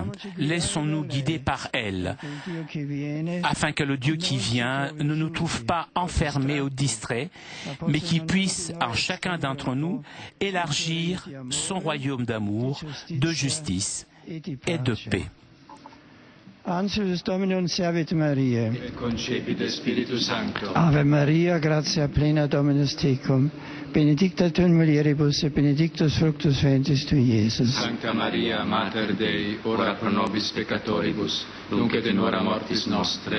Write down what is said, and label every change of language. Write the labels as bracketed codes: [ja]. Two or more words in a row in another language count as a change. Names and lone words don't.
[fr] Laissons-nous guider par elle, afin que le Dieu qui vient ne nous trouve pas enfermés ou distraits, mais qui puisse en chacun d'entre nous élargir son royaume d'amour, de justice et de paix. [la] Angelus Domini servit Maria. Et concepit Spiritus Sancto. Ave Maria, gratia plena Dominus tecum, benedicta tu in mulieribus et benedictus fructus ventris tui, Iesus. Sancta Maria, Mater Dei, ora pro nobis peccatoribus, nunc et in hora mortis nostre.